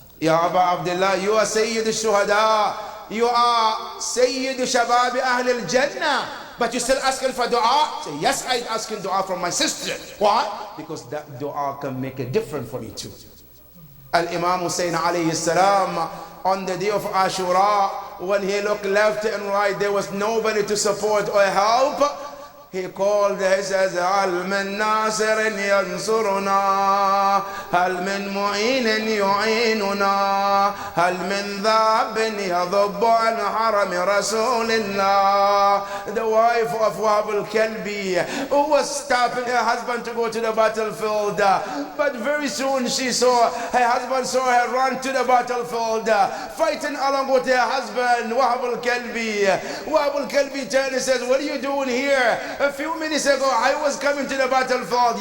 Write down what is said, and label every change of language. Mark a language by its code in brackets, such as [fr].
[en] Ya Abu Abdullah, you are Sayyid al-Shuhada, you are Sayyid Shabab Ahl al-Jannah, but you're still asking for dua? Say, yes, I'm asking dua from my sister. Why? Because that dua can make a difference for me too. Al-Imam Hussein alayhi salam, on the day of Ashura, when he looked left and right, there was nobody to support or help. He called, he says, [ar] هل من ناصر ينصرنا هل من معين يعيننا هل من ذاب يضب عن حرم رسول الله. [en] The wife of Wahb al-Kalbi, who was stopping her husband to go to the battlefield, but very soon she saw, her husband saw her run to the battlefield, fighting along with her husband, Wahb al-Kalbi. Wahb al-Kalbi turned and says, what are you doing here? A few minutes ago, I was coming to the battlefield.